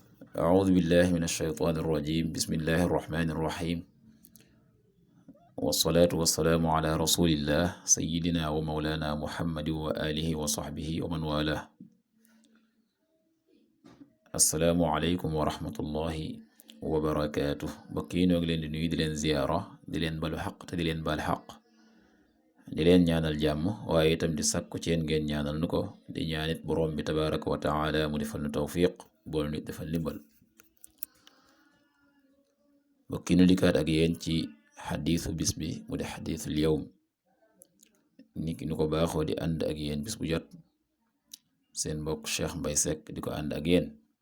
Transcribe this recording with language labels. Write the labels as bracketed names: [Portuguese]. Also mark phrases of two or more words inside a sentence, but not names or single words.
[Arabic] أعوذ بالله من الشيطان الرجيم بسم الله الرحمن الرحيم والصلاة والسلام على رسول الله سيدنا ومولانا محمد وآله وصحبه ومن والاه السلام عليكم ورحمة الله وبركاته بكي [Wolof] ñoo ngi leen di nuyu di leen ziyaara di leen balu xaq te di leen baal xaq di leen ñaanal jàmm waaye itam di sàkku ci yéen ngeen ñaanal nu ko di ñaanit boroom bi [Arabic] تبارك وتعالى [Wolof] mu defal nu tawfiq bool nit defal ndimbal bokki nu dikkaat ak yéen ci xadiisu bis bi mu di [Arabic] حديث اليوم [Wolof] ni ki nu ko baaxoo di ànd ak yéen bis bu jot seen mbokk Cheikh Mbay Seck di ko ànd ak yéen